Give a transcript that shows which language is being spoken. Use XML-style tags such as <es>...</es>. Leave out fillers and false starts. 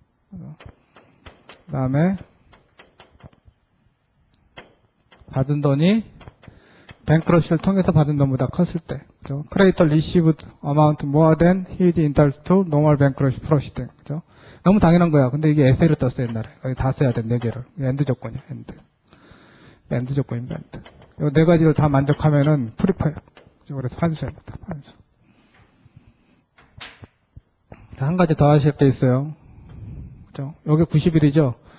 <ko>그 다음에 받은 돈이 bankruptcy를 통해서 받은 돈보다 컸을 때, 그죠?</ko> <en>creditor received amount more than he is entitled to normal bankruptcy proceeding,</en> <ko>그죠? 너무 당연한 거야. 근데 이게 에세이를 떴어, 옛날에. 여기 다 써야 돼, 4개를. 엔드 조건이야, 엔드. 엔드 조건입니다, 엔드. 이 4가지를 다 만족하면은 프리퍼예요. 그래서 환수입니다, 환수. 한 가지 더 하실 게 있어요. 그죠? 여기 90일이죠?</ko>